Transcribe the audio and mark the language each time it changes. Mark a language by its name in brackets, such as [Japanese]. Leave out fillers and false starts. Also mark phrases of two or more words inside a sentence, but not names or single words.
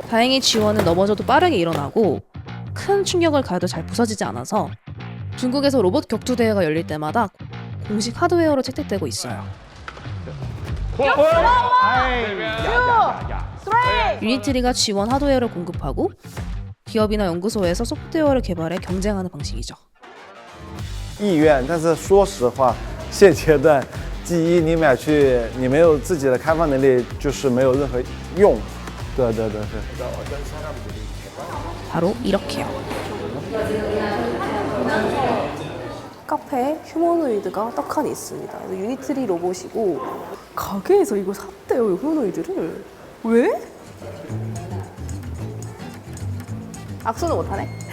[Korean] 다행히 G1은 넘어져도 빠르게 일어나고 큰 충격을 가해도 잘 부서지지 않아서 중국에서 로봇 격투 대회가 열릴 때마다 공식 하드웨어로 채택되고 있어요. 유니트리가 G1 하드웨어를 공급하고 기업이나 연구소에서 소프트웨어를 개발해 경쟁하는 방식이죠. [Chinese] 意愿，但是说实话，现阶段 G1你买去，你没有自己的开发能力，就是没有任何用。对。 [Korean] 바로 이렇게요. 카페에 휴머노이드가 떡하니 있습니다. 유니트리 로봇이고 가게에서 이거 샀대요, 휴머노이드를. 왜? 악수는 못하네.